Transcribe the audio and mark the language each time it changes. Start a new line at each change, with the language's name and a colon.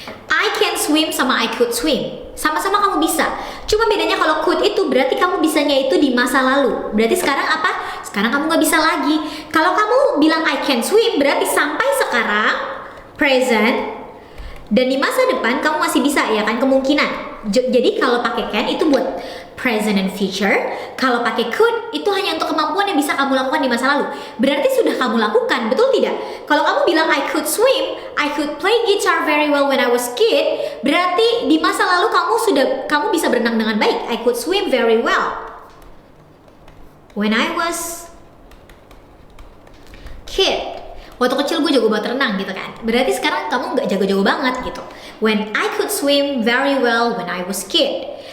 English: I can swim sama I could swim.
Indonesian: Sama-sama kamu bisa. Cuma bedanya kalau could itu berarti kamu bisanya itu di masa lalu. Berarti sekarang apa? Sekarang kamu nggak bisa lagi. Kalau kamu bilang
English: I can swim
Indonesian: berarti sampai sekarang present, dan di masa depan kamu masih bisa ya kan, kemungkinan. Jadi kalau pakai can itu buat
English: present and future.
Indonesian: Kalau pakai could, itu hanya untuk kemampuan yang bisa kamu lakukan di masa lalu. Berarti sudah kamu lakukan, betul tidak? Kalau kamu bilang
English: I could swim, I could play guitar very well when I was kid,
Indonesian: berarti di masa lalu kamu bisa berenang dengan baik.
English: I could swim very well when I was kid.
Indonesian: Waktu kecil gue jago banget renang gitu kan. Berarti sekarang kamu nggak jago-jago banget gitu.
English: When I could swim very well when I was kid.